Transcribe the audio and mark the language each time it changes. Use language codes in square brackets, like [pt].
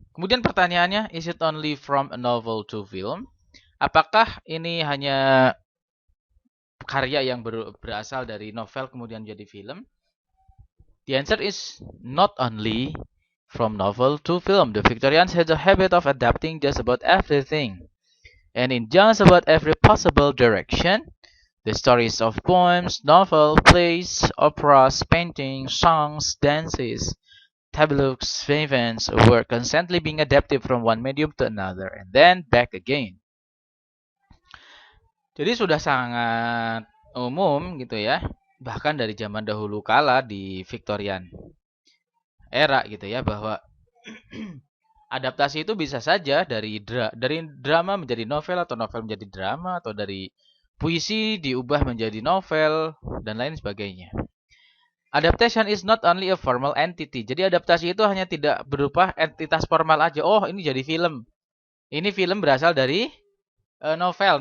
[id] Kemudian pertanyaannya, [en] is it only from a novel to film? [id] Apakah ini hanya karya yang berasal dari novel kemudian jadi film? [en] The answer is not only from novel to film. The Victorians had a habit of adapting just about everything. And in just about every possible direction. The stories of poems, novels, plays, operas, paintings, songs, dances, tableaux vivants were constantly being adapted from one medium to another and then back again. [id] Jadi sudah sangat umum gitu ya, bahkan dari zaman dahulu kala di Victorian era gitu ya, bahwa adaptasi itu bisa saja dari drama menjadi novel atau novel menjadi drama atau dari puisi diubah menjadi novel dan lain sebagainya. [en] Adaptation is not only a formal entity. [id] Jadi adaptasi itu hanya tidak berupa entitas formal aja. Oh, ini jadi film. Ini film berasal dari novel.